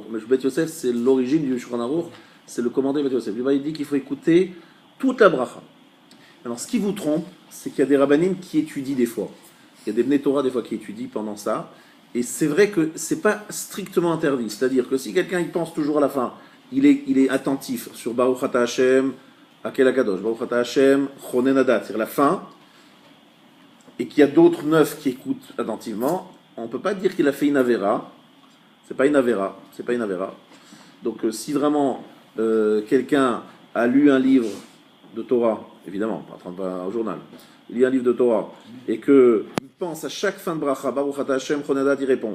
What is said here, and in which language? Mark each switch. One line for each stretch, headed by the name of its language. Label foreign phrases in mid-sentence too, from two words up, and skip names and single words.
French: Mais le Bet Yosef, c'est l'origine du Shulchan Aruch, c'est le commandé Bet Yosef. Lui, il dit qu'il faut écouter toute la bracha. Alors ce qui vous trompe, c'est qu'il y a des rabbanim qui étudient des fois. Il y a des
Hebrew: בני תורה
French: des fois qui étudient pendant ça. Et c'est vrai que c'est pas strictement interdit. C'est-à-dire que si quelqu'un il pense toujours à la fin, il est attentif sur
Hebrew: ברוך אתה ה' האל הקדוש ברוך אתה ה' חונן הדעת,
French: c'est-à-dire la fin, et qu'il y a d'autres 9 qui écoutent attentivement, on ne peut pas dire qu'il a fait une avéra. C'est pas une avéra. Donc si vraiment quelqu'un a lu un livre de Torah, évidemment, pas au journal, il lit un livre de Torah, et qu'il pense à chaque fin de bracha,
Hebrew: ברוך אתה ה' חונן הדעת,
French: il répond.